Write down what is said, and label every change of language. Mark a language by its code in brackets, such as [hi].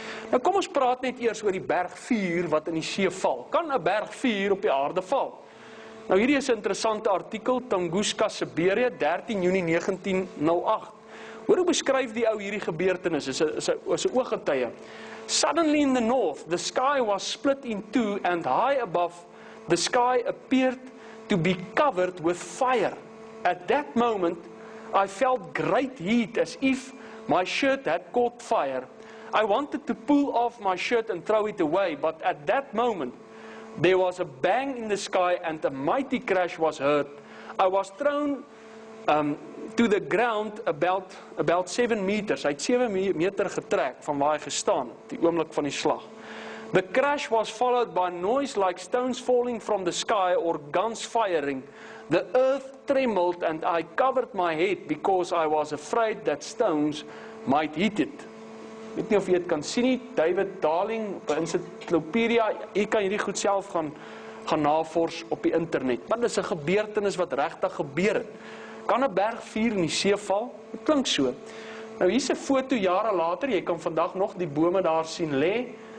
[af] Nou kom ons praat net eers oor die berg vuur wat in die see val. Kan 'n berg vuur op die aarde val? Nou hierdie is 'n interessante artikel, Tunguska, Siberië, 13 Junie 1908. Hoor hoe beskryf die ou hierdie gebeurtenis, is 'n ooggetuie. [en] Suddenly in the north, the sky was split in two and high above the sky appeared to be covered with fire. At that moment, I felt great heat as if my shirt had caught fire. I wanted to pull off my shirt and throw it away, but at that moment, there was a bang in the sky and a mighty crash was heard. I was thrown to the ground about 7 meters. [af] Hy het 7 meter getrek van waar hy gestaan, die oomblik van die slag. [en] The crash was followed by noise like stones falling from the sky or guns firing. The earth trembled and I covered my head because I was afraid that stones might hit it. [af] Ek weet nie of jy dit kan sien nie, David Darling op Encyclopedia, jy kan hierdie goed self gaan navors op die internet. Maar dit is 'n gebeurtenis wat regtig gebeur het. Kan 'n berg vuur in die see val? Dit klink so. Nou hier's 'n foto jare later, jy kan vandag nog die bome daar sien lê.